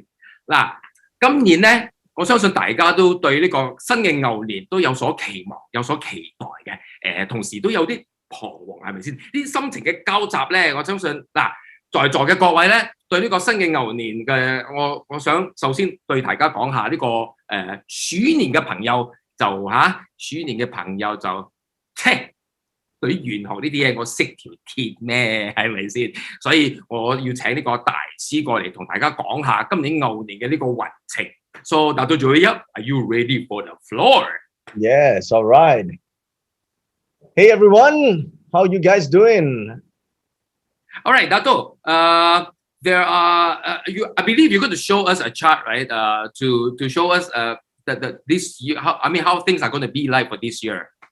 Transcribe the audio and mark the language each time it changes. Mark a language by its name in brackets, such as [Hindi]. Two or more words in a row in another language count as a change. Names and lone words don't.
[Cantonese] 嗱，今年咧，我相信大家都對呢個新嘅牛年都有所期望、有所期待嘅，同時都有啲彷徨，係咪先？呢啲心情嘅交集咧，我相信嗱，在座嘅各位咧，對呢個新嘅牛年嘅，我想首先對大家講下呢個鼠年嘅朋友。鼠年嘅朋友就，對於玄學呢啲嘢，我識條鐵咩？係咪先？所以我要請呢個大師過嚟同大家講下今年牛年嘅呢個運程。 [English] So, Dato Joey, are you ready for the floor? Yes, all right. Hey everyone, how you guys doing? All right, Dato. There are I believe you're going to show us a chart, right? To show us this year, how things are going to be like for this year.